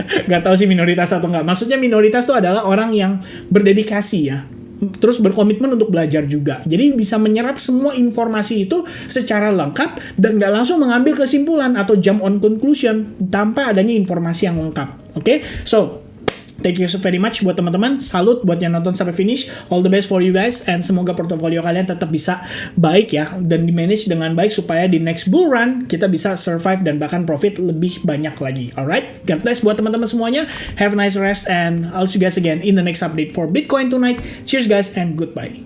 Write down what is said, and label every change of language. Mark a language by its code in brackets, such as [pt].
[id] Gak tahu sih minoritas atau enggak. Maksudnya minoritas itu adalah orang yang berdedikasi ya. Terus berkomitmen untuk belajar juga. Jadi bisa menyerap semua informasi itu secara lengkap dan gak langsung mengambil kesimpulan atau [en] jump on conclusion [id] tanpa adanya informasi yang lengkap. Oke? [en] So, thank you so very much [id] buat teman-teman. Salut buat yang nonton sampai finish. [en] All the best for you guys. And [id] semoga portofolio kalian tetap bisa baik ya. Dan di-manage dengan baik supaya di next bull run kita bisa survive dan bahkan profit lebih banyak lagi. [en] Alright? God bless [id] buat teman-teman semuanya. [en] Have a nice rest and I'll see you guys again in the next update for Bitcoin tonight. Cheers guys and goodbye.